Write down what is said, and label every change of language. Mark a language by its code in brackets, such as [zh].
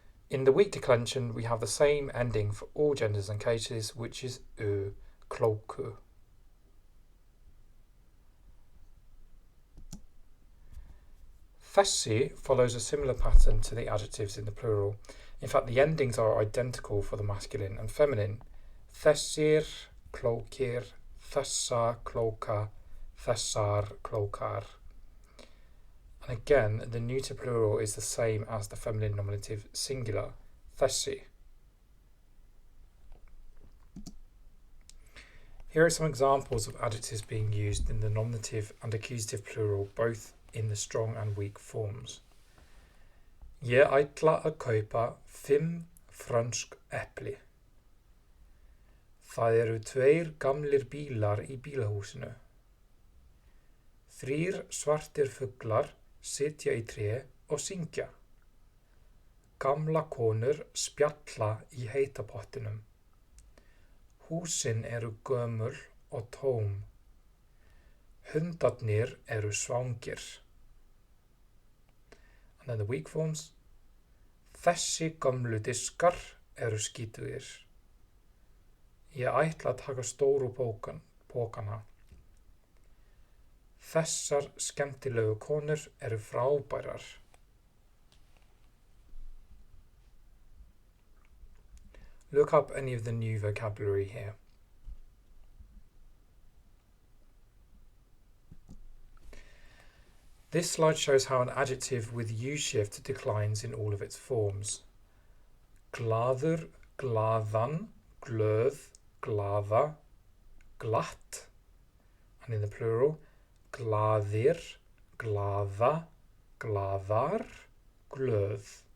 [en] In the weak declension, we have the same ending for all genders and cases, which is klóku. Þessi follows a similar pattern to the adjectives in the plural. In fact, the endings are identical for the masculine and feminine. [is] Þessir, klókir, þessa, klóka, þessar, klókar. [en] And again, the neuter plural is the same as the feminine nominative singular, þessi. Here are some examples of adjectives being used in the nominative and accusative plural, both in the strong and weak forms. [is] Ég ætla að kaupa 5 frönsk epli. Það eru 2 gamlir bílar í bílahúsinu. 3 svartir fuglar sitja í tré og syngja. Gamla konur spjalla í heita pottinum. Húsin eru gömul og tóm. Hundarnir eru svangir. [en] And then the weak forms. [is] Þessi gömlu diskar eru skítugir. Ég ætla að taka stóru pókana. Þessar skemmtilegu konur eru frábærar. [en] Look up any of the new vocabulary here. This slide shows how an adjective with U-shift declines in all of its forms. [is] Glaður, glaðan, glöð, glaða, glatt. [en] And in the plural, [is] glaðir, glaða, glaðar, glöð.